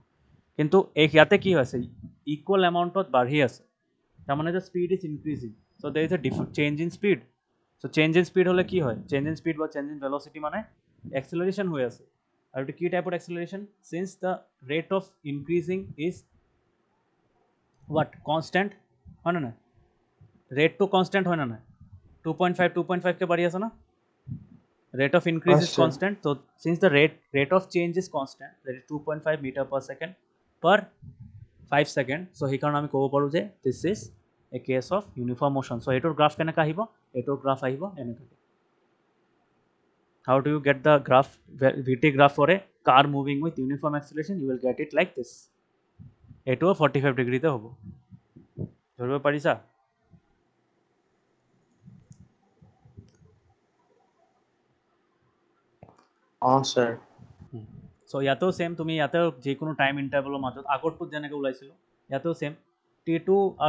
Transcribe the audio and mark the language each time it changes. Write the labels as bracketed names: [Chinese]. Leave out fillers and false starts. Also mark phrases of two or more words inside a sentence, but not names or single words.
[Assamese] কিন্তু ইয়াতে কি হৈছে [English] equal amount [Assamese] বাঢ়ি আছে তাৰমানে যে [English] speed is increasing so there is a change in speed so change in speed [Assamese] চ' [English] change in speed [Assamese] হ'লে কি হয় চেঞ্জ ইন স্পীড বা [English] change in velocity [Assamese] মানে এক্সেলাৰেশ্যন হৈ আছে আৰু এইটো কি টাইপৰ এক্সেলাৰেশ্যন [English] since the rate of increasing is what constant [Assamese] হয় নে নাই [English] rate constant [Assamese] হয় নে নাই 2.5কে বাঢ়ি আছে না [English] rate of increase is sir. constant so since the rate of change is constant that is 2.5 meter per second per 5 second so [Assamese] সেইকাৰণে আমি ক'ব পাৰোঁ যে [English] this is a case of uniform motion so [Assamese] এইটোৰ গ্ৰাফ কেনেকৈ আহিব এইটোৰ গ্ৰাফ আহিব এনেকৈ [English] how do you get the graph vt graph for a car moving with uniform acceleration you will get it like this [Assamese] এইটোও 45 ডিগ্ৰীতে হ'ব ধৰিব পাৰিছা [English] স্যাৰ [Assamese] চ' ইয়াতেও ছেম তুমি ইয়াতেও যিকোনো [English] time interval [Assamese] মাজত আগৰটোত যেনেকৈ ওলাইছিলোঁ ইয়াতেও ছেম T2 আৰু